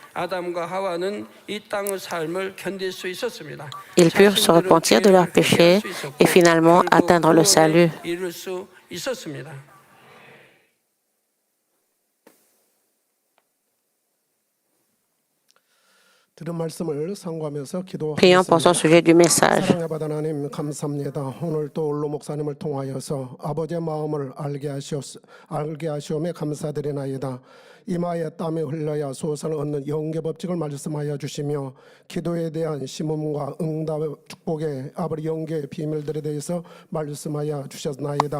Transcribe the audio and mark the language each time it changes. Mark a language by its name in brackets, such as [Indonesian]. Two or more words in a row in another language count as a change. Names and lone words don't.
[French] Ils purent se repentir de leurs péchés et finalement atteindre le salut. Prions pour son sujet du message. [Korean] 사랑받은 하나님 감사합니다. 오늘 또 올로 목사님을 통하여서 아버지의 마음을 알게 하시오매 감사드리나이다. 이마에 땀이 흘러야 소선을 얻는 영계 법칙을 말씀하여 주시며 기도에 대한 심음과 응답의 축복의 아버지 영계의 비밀들에 대해서 말씀하여 주셨나이다.